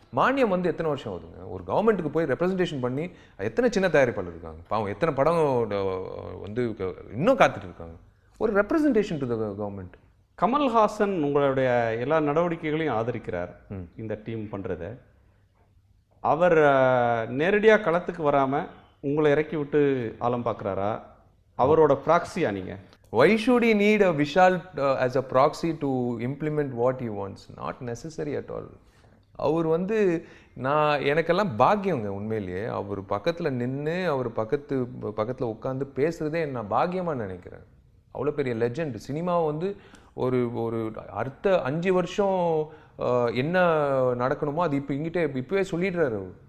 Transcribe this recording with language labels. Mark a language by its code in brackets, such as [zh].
[ta] மானியம் வந்து எத்தனை வருஷம் ஆகுதுங்க? ஒரு கவர்மெண்ட்டுக்கு போய் ரெப்ரசன்டேஷன் பண்ணி எத்தனை சின்ன தயாரிப்பாளர் இருக்காங்க பாவம், எத்தனை படம் வந்து இன்னும் காத்துட்டு இருக்காங்க. [en] ஒரு representation to the government. [ta] Kamal Haasan உங்களுடைய எல்லா நடவடிக்கைகளையும் ஆதரிக்கிறார் இந்த டீம் பண்ணுறத. அவர் நேரடியாக களத்துக்கு வராமல் உங்களை இறக்கி விட்டு ஆழம் பார்க்குறாரா? அவரோட ப்ராக்சியா நீங்கள்? [en] Why should he need a Vishal as a proxy to implement what he wants? Not necessary at all. [ta] அவர் வந்து எனக்கெல்லாம் பாக்கியங்க உண்மையிலேயே. அவர் பக்கத்தில் நின்று அவர் பக்கத்தில் உட்காந்து பேசுகிறதே நான் பாக்கியமாக நினைக்கிறேன். அவ்வளோ பெரிய லெஜெண்ட். சினிமாவை வந்து ஒரு அடுத்த 5 வருஷம் என்ன நடக்கணுமோ அது இப்போவே சொல்லிடுறாரு.